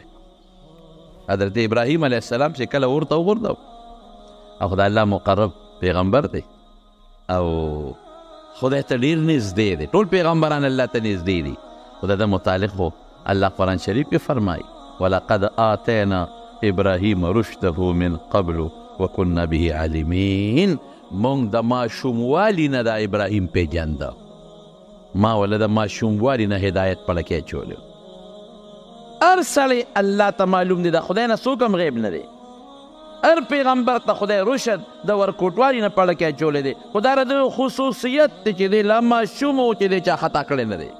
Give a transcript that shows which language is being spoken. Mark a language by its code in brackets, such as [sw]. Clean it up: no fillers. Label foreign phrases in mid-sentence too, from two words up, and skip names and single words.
[ps] حضرت ابراهیم [ar] علیه السلام [ps] چې کله اور ته وغورځو، او خدای الله مقرب پیغمبر دی او خدای ته ډېر نږدې دی، ټول پیغمبران الله ته نږدې دي، خو د ده متعلق خو الله قرآن شریف کې فرمایي [ar] ولقد آتینا ابراهیم رشده من قبل وکنا به عالمین. [ps] مونږ د ماشوموالي نه د ابراهیم پیژنده، ما وله د ماشوموالي نه هدایت په لکې اچولی. هر سړی الله ته معلوم دی، د خدای نه څوک هم غیب نه دی. هر پیغمبر ته خدای رشد د ورکوټوالي نه په لکې اچولی دی، خو دا د خصوصیت دی چې دی لا ماشوم و چې دی چا خطا کړی نه دی.